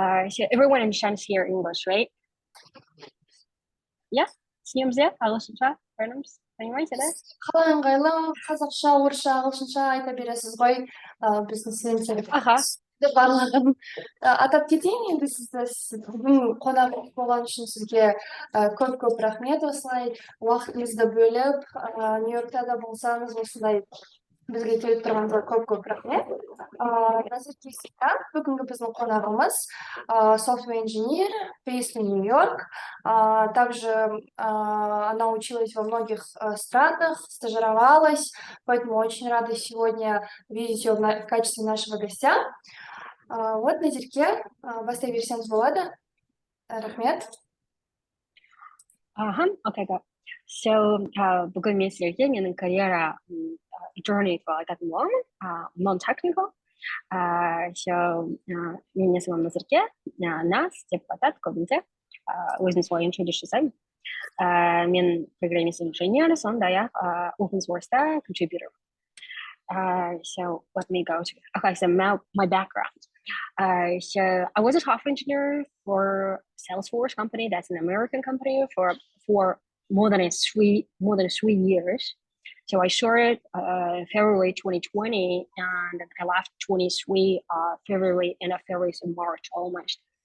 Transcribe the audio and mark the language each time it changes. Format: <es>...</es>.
<en>So everyone understands here English, right? Yeah?</en> <kk>Түсінеміз, ағылшынша,</kk> <ru>понимаете, да?</ru> <kk>Қалай ыңғайлы қазақша, орысша, ағылшынша айта бересіз ғой. Біздің студенттерге барлығын атап кетейін. Енді сіздің қонағыңыз болған үшін сізге көп рахмет. Осылай уақытыңызды бөліп, Нью-Йоркта да болсаңыз, осылай бізге келіп тұрғаныңызға көп рахмет. Назерке Сейдан, бүгінгі біздің қонағымыз,</kk> <en>software engineer, based in</en> <kk>Нью-Йорк.</kk> <ru>Также она училась во многих странах, стажировалась, поэтому очень рада сегодня видеть ее в качестве нашего гостя.</ru> <kk>Вот, Назерке, бастай берсеңіз болады. Рахмет.</kk> <en>Okay, good.</en> <kk>So бүгін мен сіздерге менің карьера journey туралы айтатын боламын, non-technical. So менің есімім Назерке, Наз деп атады көбінде, өзім солай introduce жасаймын. Мен программист инженер, сондай-ақ open source-та contributor.</kk> <en>So let me go to, okay, so my background. So I was a software engineer for Salesforce company. That's an American company for more than 3 years. So I started February 2020, and I left 23 February, end of February, so March almost.</en>